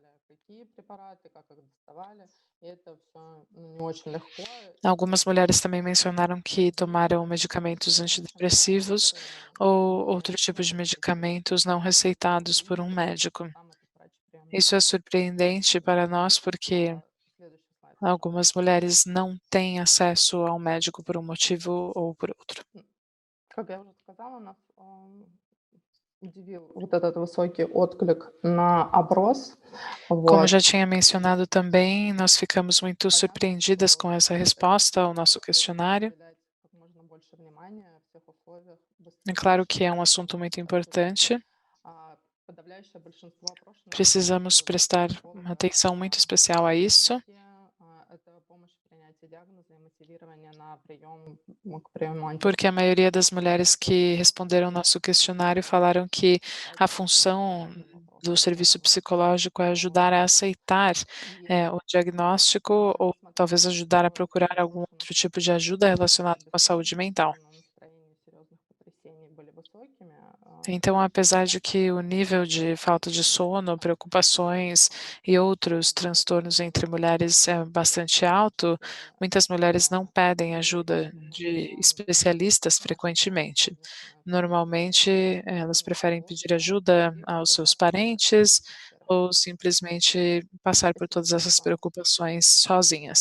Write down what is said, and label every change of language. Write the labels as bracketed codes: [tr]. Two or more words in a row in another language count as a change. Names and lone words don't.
[pt] Algumas mulheres também mencionaram que tomaram medicamentos antidepressivos ou outro tipo de medicamentos não receitados por um médico. Isso é surpreendente para nós porque algumas mulheres não têm acesso ao médico por um motivo ou por outro. [ru] удивил вот этот высокий отклик на опрос. [pt] Como [ru] Вот. [pt] já tinha mencionado também, nós ficamos muito [ru] Понятно, [pt] surpreendidas [ru] что [pt] com essa [ru] это [pt] resposta ao nosso [ru] требует [pt] questionário. [ru] уделять как можно больше внимания в тех условиях [pt] É [ru] быстрых [pt] claro que é [ru] решений, [pt] assunto [ru] потому [pt] muito [ru] что все-таки [pt] importante. [ru] подавляющее большинство опрошенных [pt] Precisamos [ru] говорит, [pt] prestar [ru] что [pt] uma [ru] главная [pt] atenção muito especial a isso, [ru] это помощь в принятии диагноза и мотивирование на прием к приему [pt] porque a maioria das mulheres que responderam [ru] антидепрессантов. [pt] nosso questionário falaram que a [ru] Кстати, [pt] função [ru] важный вопрос, [pt] do serviço [ru] наверное. [pt] psicológico é ajudar a aceitar [ru] И [pt] o diagnóstico ou [ru] несмотря [pt] talvez [ru] на [pt] ajudar a [ru] то, [pt] procurar algum [ru] запросы на [pt] outro tipo de ajuda relacionada com a saúde mental. [ru] бессонницу, настроение, серьезных потрясений были высокими, [pt] Então, apesar de que o nível de falta de sono, preocupações e outros transtornos entre mulheres é bastante alto, muitas mulheres não pedem ajuda de especialistas frequentemente. Normalmente, elas preferem pedir ajuda aos seus parentes ou simplesmente passar por todas essas preocupações sozinhas.